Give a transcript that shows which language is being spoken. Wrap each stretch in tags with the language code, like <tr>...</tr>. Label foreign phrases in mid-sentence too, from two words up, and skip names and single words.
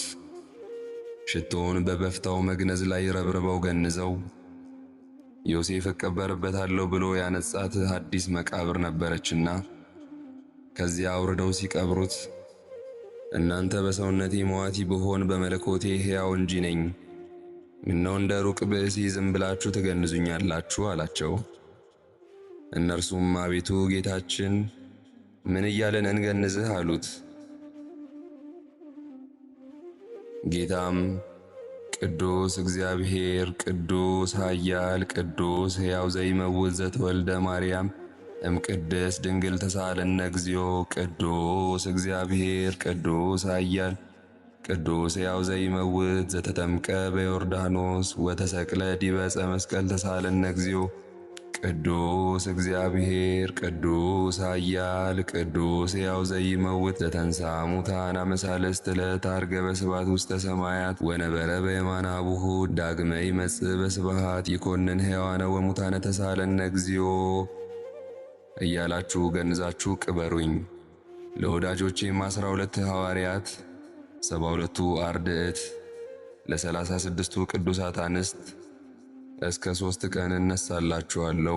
<am>ሽቶውን በበፍታው መግነዝ ላይ ረብርበው ገንዘው ዮሴፍ እቀበርበታለሁ ብሎ ያነጻት አዲስ መቃብር ነበረችና ከዚያ አውርደው ሲቀብሩት እናንተ በሰውነቴ መዋቲ ብሆን በመለኮቴ ሕያው እንጂ ነኝ፣ ምነው እንደ ሩቅ ብእሲ ዝም ብላችሁ ትገንዙኛላችሁ አላቸው። እነርሱም አቤቱ ጌታችን ምን እያለን እንገንዝህ አሉት።</am> <gez>ጌታም ቅዱስ እግዚአብሔር ቅዱስ ኃያል ቅዱስ ሕያው ዘይመውት ዘተወልደ ማርያም እምቅድስት ድንግል ተሳሃለነ እግዚኦ ቅዱስ እግዚአብሔር ቅዱስ ኃያል ቅዱስ ሕያው ዘይመውት ዘተጠምቀ በዮርዳኖስ ወተሰቅለ ዲበ ዕፀ መስቀል ተሳሃለነ እግዚኦ ቅዱስ እግዚአብሔር ቅዱስ ኃያል ቅዱስ ሕያው ዘይመውት ዘተንሥአ እሙታን አመ ሣልስት ዕለት ዐርገ በስብሐት ውስተ ሰማያት ወነበረ በየማነ አቡሁ ዳግመ ይመጽእ በስብሐት ይኰንን ሕያዋነ ወሙታነ ተሳሃለነ እግዚኦ</gez> <am>እያላችሁ ገንዛችሁ ቅበሩኝ። ለወዳጆቼም 12 ሐዋርያት፣ 72ቱ አርድእት፣ ለ36ቱ ቅዱሳት አንስት እስከ 3 ቀን እነሳላችኋለሁ፣</am>